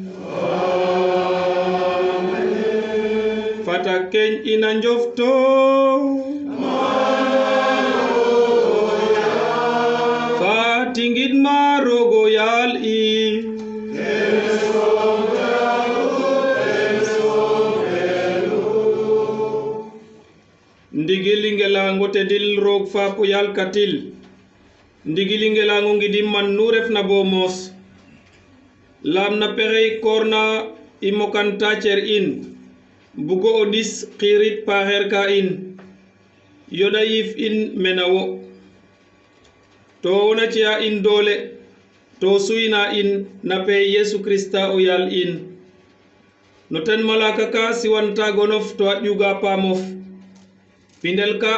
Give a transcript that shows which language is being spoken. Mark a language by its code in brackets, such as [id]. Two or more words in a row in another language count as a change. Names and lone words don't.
[srr] fata keeñ in a njofto tingid ma rogo yal i ndigili ngelango tedil rog fa po yal katil ndigili ngelango ngidim man nu ref na bo mos lam na pexey korna i mokanta cer in bugo o dis xirit paxer ka in yoda yif in menawo to wona ciya in doole to suyna in na pe Yesu Krista o yal in no ten malaka ka siwanta gonof to a ƴuga paamof pindel ka